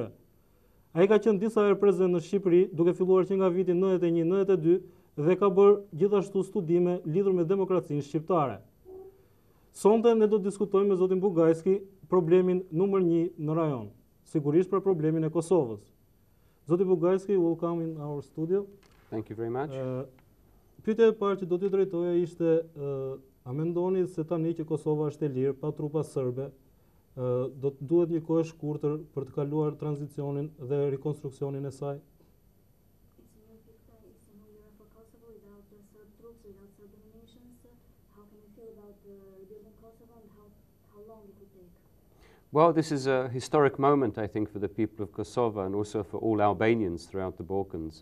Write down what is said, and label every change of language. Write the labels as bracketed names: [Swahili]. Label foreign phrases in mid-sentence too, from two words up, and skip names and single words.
[Albanian] Ai ka qenë disa herë prezent në Shqipëri, duke filluar që nga viti 91-92 dhe ka bërë gjithashtu studime lidhur me demokracinë shqiptare. Sonte ne do të diskutojmë me zotin Bugajski problemin numër 1 në rajon, sigurisht për problemin e Kosovës. Zoti Bugajski, [English] welcome in our studio. Thank you very much. [Albanian] Pyetja e parë që do t'ju drejtoja ishte, a mendoni se tani që Kosova është e lirë pa trupa serbe, do të duhet një kohë e shkurtër për të kaluar tranzicionin dhe rekonstruksionin e saj? [English] Well, this is a historic moment, I think, for the people of Kosovo and also for all Albanians throughout the Balkans.